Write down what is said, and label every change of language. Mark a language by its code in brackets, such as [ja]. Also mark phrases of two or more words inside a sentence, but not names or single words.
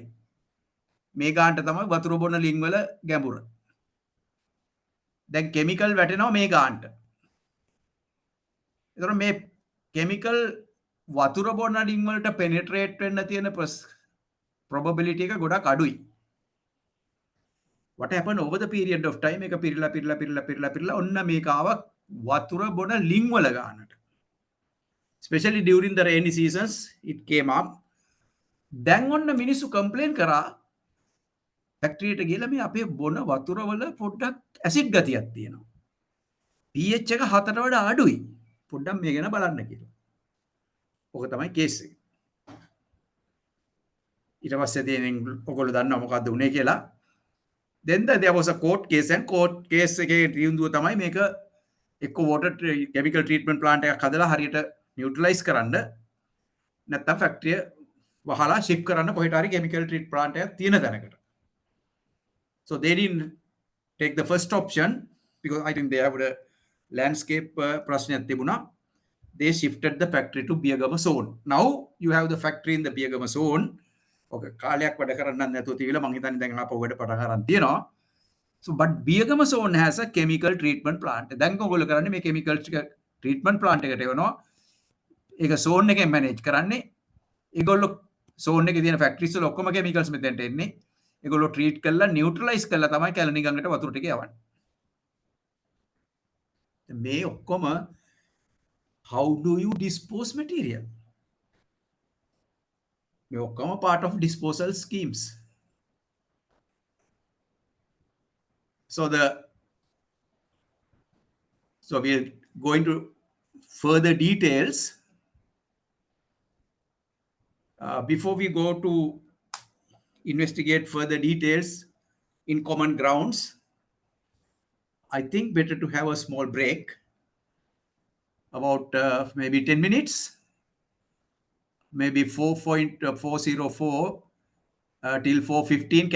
[si] මේ ගානට තමයි වතුර බොන ලිංක් වල ගැඹුර. දැන් කෙමිකල් වැටෙනවා මේ ගානට. එතන මේ කෙමිකල් වතුර බොන ලිංක් වලට පෙනිට්‍රේට් වෙන්න තියෙන probability එක ගොඩක් අඩුයි. [en] What happened over the period of time? [si] එක පිරලා ඔන්න මේක ආව වතුර බොන ලිංක් වල ගානට. [en] Especially during the rainy seasons, it came up. [si] දැන් ඔන්න මිනිස්සු complain කරා ෆැක්ටරියට ගිහලා මේ අපේ බොන වතුර වල පොඩ්ඩක් ඇසිඩ් ගතියක් තියෙනවා. pH එක 4ට වඩා අඩුයි. පොඩ්ඩක් මේ ගැන බලන්න කියලා. ඕක තමයි කේස් එක. ඊට පස්සේ දෙනින් ඔයගොල්ලෝ දන්නවා මොකද්ද උනේ කියලා. [en] Then there was a court case [si] and court case එකේ තීන්දුව තමයි මේක එක්ක [en] water chemical treatment plant [si] එකක් හදලා හරියට neutralize කරන්න නැත්නම් ෆැක්ටරිය වහලා shift කරන්න කොහෙට හරි [en] chemical treatment plant [si] එකක් තියෙන තැනකට. [en] So they didn't take the first option because I think they have a landscape [si] ප්‍රශ්නයක් තිබුණා. [en] They shifted the factory to Biyagama zone. Now you have the factory in the Biyagama zone. [si] Okay, කාලයක් වැඩ කරන්න නැතුව තියවිලා මං හිතන්නේ දැන් ආපහු වැඩ පටන් ගන්න තියෙනවා. [en] So but Biyagama zone has a chemical treatment plant. [si] දැන් ඔයගොල්ලෝ කරන්නේ මේ [en] chemical treatment plant [si] එකට එවනවා. ඒක zone එකෙන් manage කරන්නේ. ඒගොල්ලෝ zone එකේ තියෙන factories වල ඔක්කොම chemicals මෙතෙන්ට එන්නේ. ඒගොල්ලෝ treat කරලා neutralize කරලා තමයි කැලණි ගඟට වතුර ටික යවන්නේ. මේ ඔක්කොම [en] how do you dispose material? [si] මේ ඔක්කොම [en] part of disposal schemes. So we're going to further details. Before we go to investigate further details in common grounds, I think better to have a small break, about maybe 10 minutes, maybe 4.404 till 4:15.